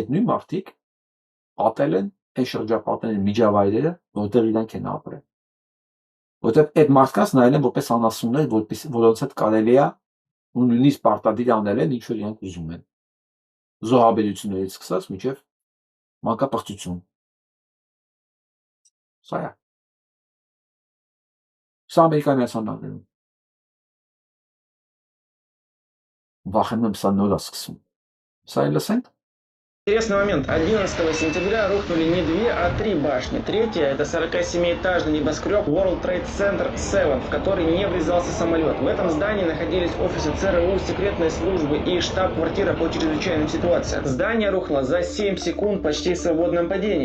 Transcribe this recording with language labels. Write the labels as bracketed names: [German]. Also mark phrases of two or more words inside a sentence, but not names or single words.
[Armenian] նույն մարդիկ ատել են այն շրջապատների միջավայրերը, որտեղ իրանք են ապրել։ Որտեղ այդ մարդկանց նայել են որպես անասուններ, որոնց հետ կարելի է ու նույնիսկ պարտադիր անել են ինչ որ իրանք ուզում են։ Զոհաբերություններից սկսած մինչև մանկապարտություն։ Սա է։ Սա Ամերիկայի Միացյալ Նահանգներում։ Վախենում եմ սա նոր է սկսում։ Սա էլ լսենք։ [Russian] Интересный момент. 11 сентября рухнули не 2, а 3 башни. Третья – это 47-этажный небоскреб World Trade Center 7, в который не врезался самолет. В этом здании находились офисы ЦРУ, секретной службы и штаб-квартира по чрезвычайным ситуациям. Здание рухло за 7 секунд почти в свободном падении.